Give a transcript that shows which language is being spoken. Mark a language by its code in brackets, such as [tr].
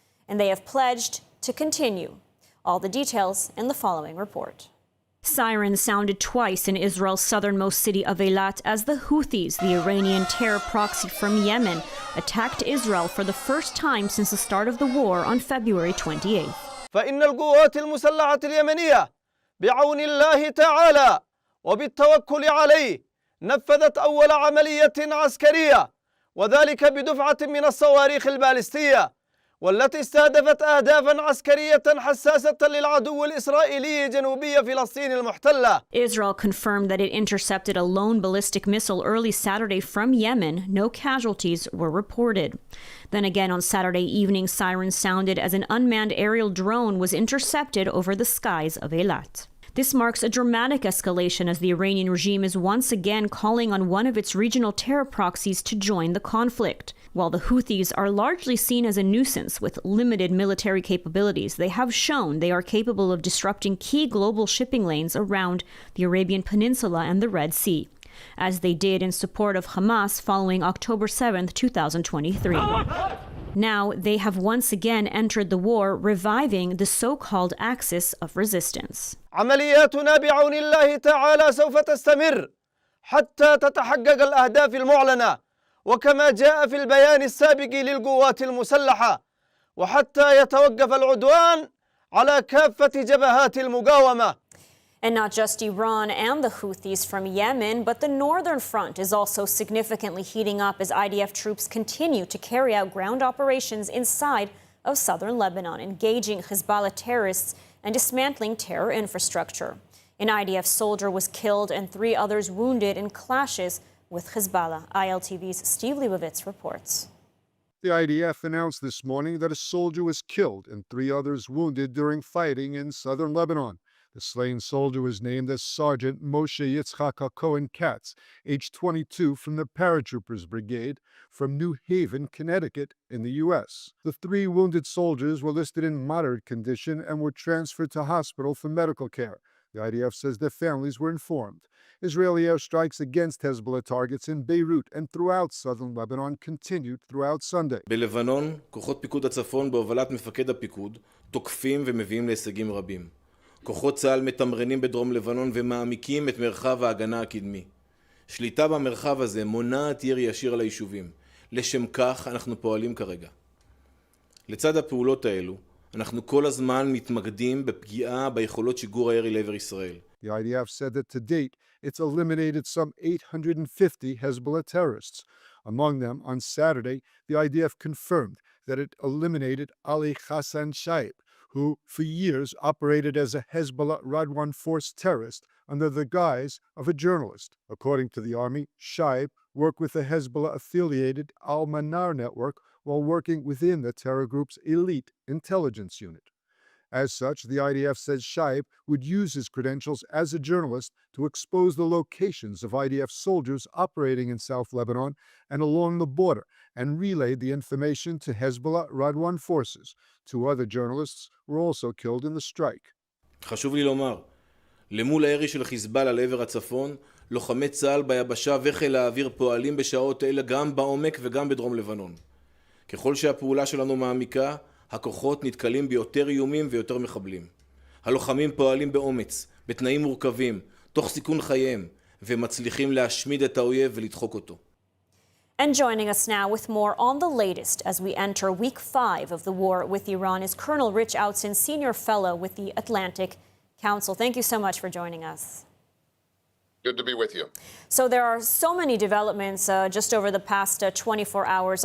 [en] And they have pledged to continue. All the details in the following report. Sirens sounded twice in Israel's southernmost city of Eilat as the Houthis, the Iranian terror proxy from Yemen, attacked Israel for the first time since the start of the war on February 28th. [ar] فإن القوات المسلحة اليمنية بعون الله تعالى وبالتوكل عليه نفذت أول عملية عسكرية وذلك بدفعة من الصواريخ البالستية والتي استهدفت أهدافا عسكرية حساسة للعدو الإسرائيلي جنوبي فلسطين المحتلة. [en] Israel confirmed that it intercepted a lone ballistic missile early Saturday from Yemen. No casualties were reported. Then again on Saturday evening, sirens sounded as an unmanned aerial drone was intercepted over the skies of Eilat. This marks a dramatic escalation as the Iranian regime is once again calling on one of its regional terror proxies to join the conflict. While the Houthis are largely seen as a nuisance with limited military capabilities, they have shown they are capable of disrupting key global shipping lanes around the Arabian Peninsula and the Red Sea, as they did in support of Hamas following October 7, 2023. Now they have once again entered the war, reviving the so-called axis of resistance. [ar] عملياتنا بعون الله تعالى سوف تستمر حتى تتحقق الأهداف المعلنة وكما جاء في البيان السابق للقوات المسلحة وحتى يتوقف العدوان على كافة جبهات المقاومة. [en] And not just Iran and the Houthis from Yemen, but the northern front is also significantly heating up as IDF troops continue to carry out ground operations inside of southern Lebanon, engaging Hezbollah terrorists and dismantling terror infrastructure. An IDF soldier was killed and 3 others wounded in clashes with Hezbollah. ILTV's Steve Leibovitz reports. The IDF announced this morning that a soldier was killed and 3 others wounded during fighting in southern Lebanon. The slain soldier was named as Sergeant Moshe Yitzchak Cohen Katz, age 22, from the Paratroopers Brigade from New Haven, Connecticut, in the U.S. The 3 wounded soldiers were listed in moderate condition and were transferred to hospital for medical care. The IDF says their families were informed. Israeli airstrikes against Hezbollah targets in Beirut and throughout southern Lebanon continued throughout Sunday. [he] בלבנון, כוחות פיקוד הצפון בהובלת מפקד הפיקוד תוקפים ומביאים להישגים רבים. כוחות צה"ל מתמרנים בדרום לבנון ומעמיקים את מרחב ההגנה הקדמי. שליטה במרחב הזה מונעת ירי ישיר ליישובים. לשם כך אנחנו פועלים כרגע. לצד הפעולות האלו, אנחנו כל הזמן מתמקדים בפגיעה ביכולות שיגור הירי לעבר ישראל. [en] The IDF said that to date, it's eliminated some 850 Hezbollah terrorists. Among them, on Saturday, the IDF confirmed that it eliminated Ali Hassan Shaib, who for years operated as a Hezbollah Radwan Force terrorist under the guise of a journalist. According to the army, Shaib worked with the Hezbollah-affiliated Al-Manar network while working within the terror group's elite intelligence unit. As such, the IDF says Shaib would use his credentials as a journalist to expose the locations of IDF soldiers operating in South Lebanon and along the border, and relayed the information to Hezbollah Radwan forces. 2 other journalists were also killed in the strike. [he] חשוב לי לומר, למול הירי של חיזבאללה לעבר הצפון, לוחמי צה"ל ביבשה וחיל האוויר פועלים בשעות אלה גם בעומק וגם בדרום לבנון. ככל שהפעולה שלנו מעמיקה, הכוחות נתקלים ביותר איומים ויותר מחבלים. הלוחמים פועלים באומץ, בתנאים מורכבים, תוך סיכון חייהם, ומצליחים להשמיד את האויב ולדחוק אותו. [en] And joining us now with more on the latest as we enter week 5 of the war with Iran is Colonel Rich Outson, Senior Fellow with the Atlantic Council. Thank you so much for joining us. Good to be with you. So there are so many developments just over the past 24 hours.